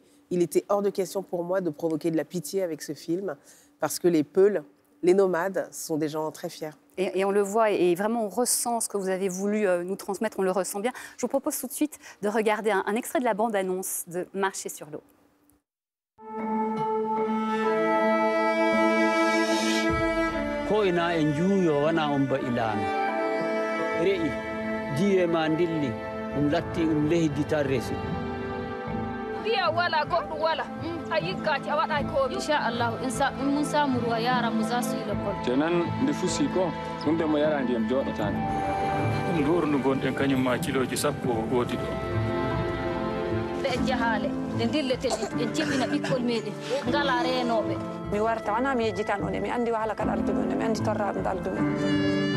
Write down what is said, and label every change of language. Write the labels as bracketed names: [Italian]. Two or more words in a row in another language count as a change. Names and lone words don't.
[French] Il était hors de question pour moi de provoquer de la pitié avec ce film, parce que les Peuls, les nomades, sont des gens très fiers. Et on le voit, et vraiment on ressent ce que vous avez voulu nous transmettre, on le ressent bien. Je vous propose tout de suite de regarder un extrait de la bande-annonce de Marcher sur l'eau. [Fula] wala goɗɗo wala a yiggaki a waɗa komi [Hausa] inchallahu in mun samu ruwa yara mu za su yi lekol [Fula] kenan nde fusi ko ɗum de mo yara ndiyam joɗotani ɗum ɗo ndu gonɗen kañum ma kiloji sappo woodi ɗo ɓe jahale nde dilleten en timmina ɓikkol meɗen ngala renoɓe mi warta wona mi yejjitan on e mi andi wahala kaɗa aldumen mi andi torraɗo nde aldumen.